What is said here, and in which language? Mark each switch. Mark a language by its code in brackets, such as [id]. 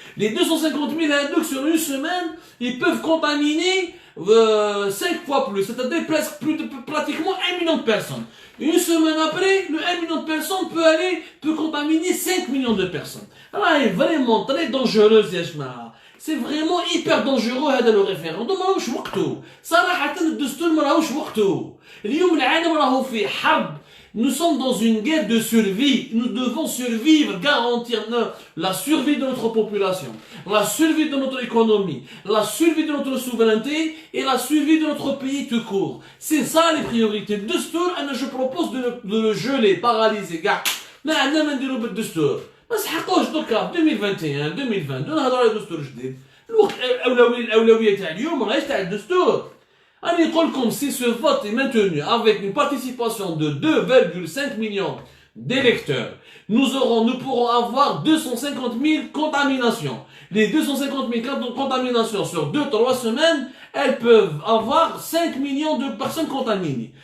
[fr] Les 250 000 hindous sur une semaine, ils peuvent contaminer 5 fois plus, c'est-à-dire pratiquement 1 million de personnes. Une semaine après, le 1 million de personnes peut contaminer 5 millions de personnes. Alors, c'est vraiment très dangereux, Yashma. C'est vraiment hyper dangereux, le référendum. [ar] ماهوش وقته. صراحة الدستور ماهوش وقته. اليوم العالم راهو في حرب. [fr] Nous sommes dans une guerre de survie. Nous devons survivre, garantir la survie de notre population, la survie de notre économie, la survie de notre souveraineté et la survie de notre pays tout court. C'est ça les priorités. Le Destour, je propose de le geler, paralyser. [ar] ما عندنا ما نديرو بالدستور. ما سحقوش دوكا 2021 2022 نهضروا على دستور جديد. الوقت الأولوية تاع اليوم راهيش تاع الدستور. أنا نقول لكم [fr] si ce vote est maintenu avec une participation de 2,5 millions d'électeurs. Nous pourrons avoir 250 000 contaminations. Les 250 000 contaminations sur 2-3 semaines, elles peuvent avoir 5 millions de personnes contaminées.